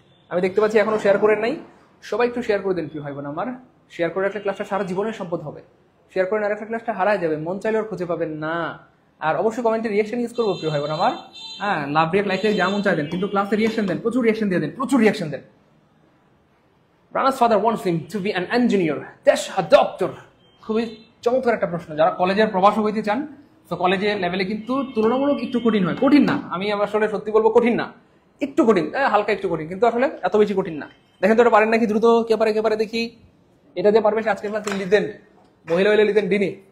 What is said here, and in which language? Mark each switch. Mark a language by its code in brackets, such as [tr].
[bn] আমি দেখতে পাচ্ছি এখনো শেয়ার করেন নাই, সবাই একটু শেয়ার করে দেন প্রিয় ভাই বোন আমার। শেয়ার করে একটা ক্লাসটা সারা জীবনের সম্পদ হবে। শেয়ার করে আরেকটা ক্লাসটা হারায় যাবে, মন চাইলেও খুঁজে পাবেন না। আর অবশ্যই কমেন্টে রিয়েকশন ইউজ করবো প্রিয় ভাই বোন আমার। হ্যাঁ, লাভ রিয়েক্ট লাইক যেমন চাই দেন, কিন্তু ক্লাসে রিয়েকশন দেন, প্রচুর রিয়েকশন দিয়ে দেন, প্রচুর reaction then. [en] Rana's father wants him to be an engineer, dash a doctor। [bn] খুবই চমৎকার একটা প্রশ্ন। যারা কলেজের প্রভাষক হইতে চান, তো কলেজের লেভেলে কিন্তু তুলনামূলক একটু কঠিন হয়। কঠিন না, আমি আসলে সত্যি বলবো কঠিন না, একটু কঠিন, হালকা একটু কঠিন, কিন্তু আসলে এত বেশি কঠিন না। দেখেন তো এটা পারেন নাকি দ্রুত, কে পারে কে পারে দেখি। এটা দিয়ে পারবে আজকের ক্লাস লিখতেন, মহিলা হইলে লিখতেন ডিনি।